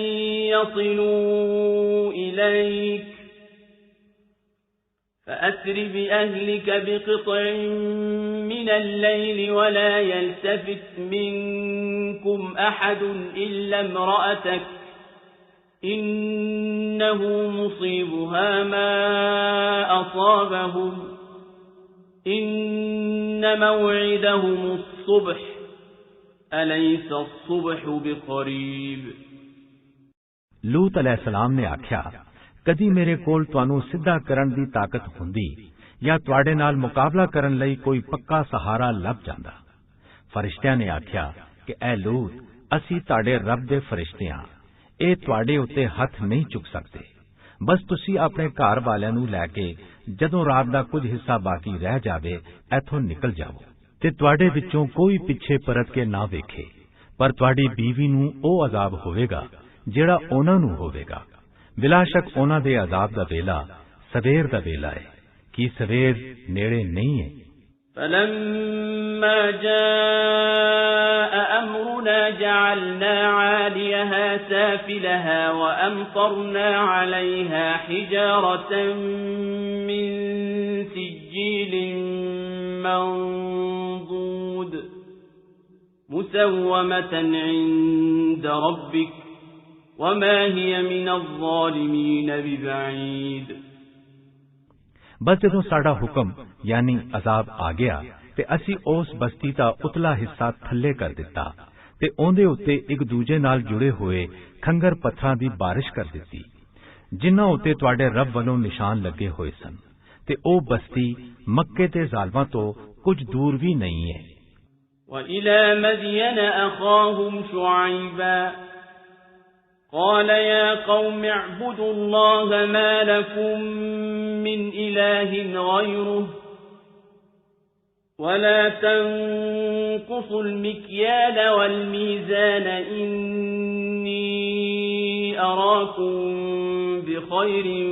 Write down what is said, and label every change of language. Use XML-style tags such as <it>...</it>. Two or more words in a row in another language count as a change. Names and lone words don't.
<ar>يصلوا إليك فأسر بأهلك بقطع من الليل ولا يلتفت منكم أحد إلا امرأتك إنه مصيبها ما أصابهم إن موعدهم الصبح أليس الصبح بقريب।</ar> <pa>ਲੂਤ ਅਲੈਹਿੱਸਲਾਮ ਨੇ ਆਖਿਆ, ਕਦੀ ਮੇਰੇ ਕੋਲ ਤੁਹਾਨੂੰ ਸਿੱਧਾ ਕਰਨ ਦੀ ਤਾਕਤ ਹੁੰਦੀ ਯਾ ਤੁਹਾਡੇ ਨਾਲ ਮੁਕਾਬਲਾ ਕਰਨ ਲਈ ਕੋਈ ਪੱਕਾ ਸਹਾਰਾ ਲੱਭ ਜਾਂਦਾ। ਫ਼ਰਿਸ਼ਤਿਆਂ ਨੇ ਆਖਿਆ ਕਿ ਐ ਲੂਤ, ਅਸੀ ਤੁਹਾਡੇ ਰੱਬ ਦੇ ਫ਼ਰਿਸ਼ਤੇ ਹਾਂ, ਇਹ ਤੁਹਾਡੇ ਉੱਤੇ ਹੱਥ ਨਹੀਂ ਚੁੱਕ ਸਕਤੇ। ਬਸ ਤੁਸੀ ਅਪਣੇ ਘਰ ਵਾਲਿਆਂ ਨੂੰ ਲੈਕੇ ਜਦੋਂ ਰਾਤ ਦਾ ਕੁਝ ਹਿੱਸਾ ਬਾਕੀ ਰਹਿ ਜਾਵੇ ਇਥੋਂ ਨਿਕਲ ਜਾਓ ਤੇ ਤੁਹਾਡੇ ਵਿਚੋਂ ਕੋਈ ਪਿੱਛੇ ਪਰਤ ਕੇ ਨਾ ਵੇਖੇ, ਪਰ ਤੁਹਾਡੀ ਬੀਵੀ ਨੂੰ ਓਹ ਅਜ਼ਾਬ ਹੋਵੇਗਾ ਜੇੜਾ ਉਹਨਾਂ ਨੂੰ ਹੋਵੇਗਾ। ਬਿਲਾਸ਼ੱਕ ਉਹਨਾਂ ਦੇ ਅਜ਼ਾਬ ਦਾ ਵੇਲਾ ਸਵੇਰ ਦਾ ਵੇਲਾ ਹੈ ਕਿ ਸਵੇਰ ਨੇੜੇ ਨਹੀਂ ਹੈ।</pa> <ar>فلما جاء أمرنا جعلنا عاليها سافلها وأمطرنا عليها حجارة من سجيل منضود مسومة عند ربك وما هي من الظالمين ببعيد।</ar> <pa>ਬਸ ਜਦੋਂ ਸਾਡਾ ਹੁਕਮ ਯਾਨੀ ਅਜ਼ਾਬ ਆ ਗਿਆ ਤੇ ਅਸੀ ਉਸ ਬਸਤੀ ਦਾ ਉਤਲਾ ਹਿੱਸਾ ਥੱਲੇ ਕਰ ਦਿੱਤਾ ਤੇ ਓਂਦੇ ਉੱਤੇ ਇਕ ਦੂਜੇ ਨਾਲ ਜੁੜੇ ਹੋਏ ਖੰਗਰ ਪੱਥਰਾਂ ਦੀ ਬਾਰਿਸ਼ ਕਰ ਦਿੱਤੀ ਜਿਨ੍ਹਾਂ ਉੱਤੇ ਤੁਹਾਡੇ ਰੱਬ ਵੱਲੋਂ ਨਿਸ਼ਾਨ ਲੱਗੇ ਹੋਏ ਸਨ ਤੇ ਓ ਬਸਤੀ ਮੱਕੇ ਤੇ ਜ਼ਾਲਿਮਾਂ ਤੋ ਕੁਝ ਦੂਰ ਭੀ ਨਹੀਂ ਹੈ।</pa> <ar>وإلى مدين أخاهم شعيبا قال يا قوم اعبدوا الله ما لكم من إله غيره ولا تنقصوا المكيال والميزان إني أراكم بخير</ar>